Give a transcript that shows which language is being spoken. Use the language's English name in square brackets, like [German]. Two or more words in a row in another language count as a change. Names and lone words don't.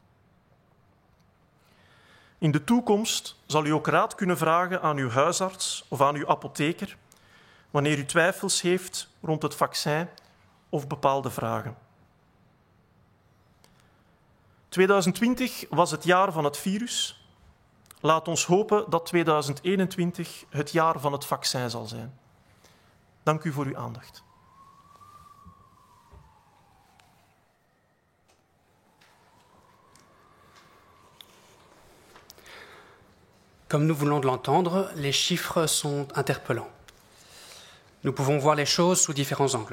[Dutch] In de toekomst zal u ook raad kunnen vragen aan uw huisarts of aan uw apotheker wanneer u twijfels heeft rond het vaccin of bepaalde vragen. 2020 was het jaar van het virus. Laat ons hopen dat 2021 het jaar van het vaccin zal zijn. Dank u voor uw aandacht. [French] Comme nous venons de l'entendre, les chiffres sont interpellants. Nous pouvons voir les choses sous différents angles.